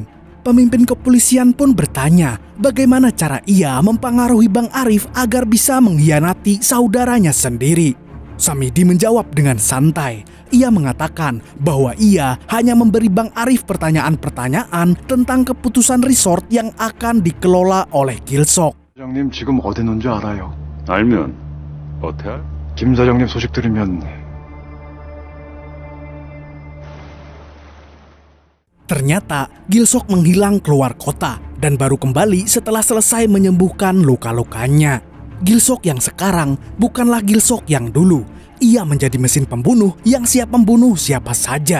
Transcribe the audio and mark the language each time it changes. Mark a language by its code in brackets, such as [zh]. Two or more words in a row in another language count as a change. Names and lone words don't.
[id] Pemimpin kepolisian pun bertanya bagaimana cara ia mempengaruhi Bang Arif agar bisa mengkhianati saudaranya sendiri. Samidi menjawab dengan santai. Ia mengatakan bahwa ia hanya memberi Bang Arif pertanyaan-pertanyaan tentang keputusan resort yang akan dikelola oleh Gilsok. [ko] 사장님 지금 어디 있는지 알아요? 알면 어때? 김 사장님 소식 들으면 [id] Ternyata Gilsok menghilang keluar kota dan baru kembali setelah selesai menyembuhkan luka-lukanya. Gilsok yang sekarang bukanlah Gilsok yang dulu. Ia menjadi mesin pembunuh yang siap membunuh siapa saja.